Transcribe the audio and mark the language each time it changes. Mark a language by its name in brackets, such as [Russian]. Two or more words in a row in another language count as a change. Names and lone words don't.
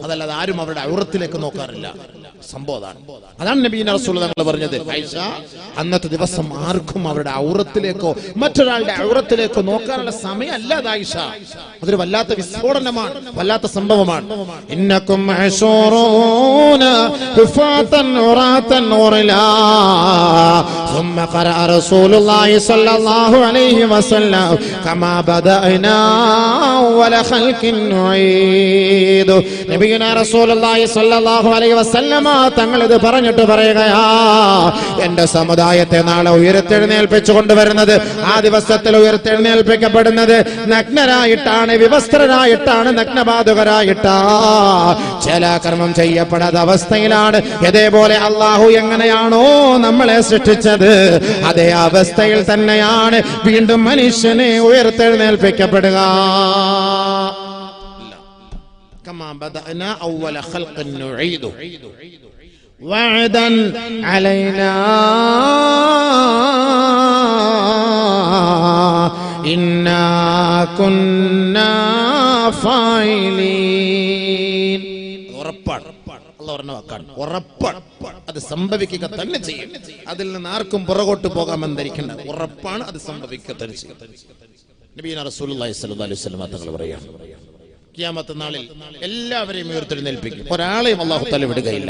[Malayalam] അതല്ലാതെ ആരും അവരുടെ ഔറത്തിലേക്ക് നോക്കാറില്ല. സംഭവം അതാണ് നബിയുടെ റസൂൽ തങ്ങൾ പറഞ്ഞത്. ആയിഷ, അന്നത്തെ ദിവസം ആർക്കും അവരുടെ ഔറത്തിലേക്കോ മറ്റൊരാളുടെ ഔറത്തിലേക്കോ നോക്കാനുള്ള സമയമല്ല ആയിഷ. അതൊരു വല്ലാത്ത വിസ്ഫോടനമാണ്, വല്ലാത്ത സംഭവമാണ്. [Arabic] إنكم محشورون حفاة عراة غرلا ثم قرأ رسول الله صلى الله عليه وسلم كما بدأنا أول خلق نعيد. نبينا رسول الله صلى الله عليه وسلم [Malayalam] തങ്ങൾ ഇത് പറഞ്ഞിട്ട് പറയുകയാ, എന്റെ സമുദായത്തെ നാളെ ഉയർത്തെഴുന്നേൽപ്പിച്ചു കൊണ്ടുവരുന്നത്, ആ ദിവസത്തിൽ ഉയർത്തെഴുന്നേൽപ്പിക്കപ്പെടുന്നത് നഗ്നരായിട്ടാണ്, വിവസ്ത്രരായിട്ടാണ്, നഗ്നപാതുകരായിട്ടാ, ചലാകർമ്മം ചെയ്യപ്പെടാത്ത അവസ്ഥയിലാണ്. ഇതേപോലെ അള്ളാഹു എങ്ങനെയാണോ നമ്മളെ സൃഷ്ടിച്ചത് അതേ അവസ്ഥയിൽ തന്നെയാണ് വീണ്ടും മനുഷ്യനെ ഉയർത്തെഴുന്നേൽപ്പിക്കപ്പെടുക. [Arabic] كما بدأنا أول خلق نعيد وعدا علينا إنا كنا فاعلين. [Malayalam] ഉറപ്പാണ്, അല്ലാഹു പറഞ്ഞ വാക്കാണ്, ഉറപ്പാണ്, അത് സംഭവിക്കുക തന്നെ ചെയ്യും. അതിൽ നിന്ന് ആർക്കും പുറകോട്ട് പോകാമെന്ന് ധരിക്കേണ്ട, ഉറപ്പാണ്, അത് സംഭവിക്കുക തന്നെ ചെയ്യും. [Arabic] نبينا رسول الله صلى الله عليه وسلم [Malayalam] തങ്ങൾ പറയാണ്, ഖിയാമത്ത് നാളിൽ എല്ലാവരെയും ഉയർത്തെഴുന്നേൽപ്പിക്കും, ഒരാളെയും [Arabic] الله تعالى [Malayalam] വിടുകയില്ല.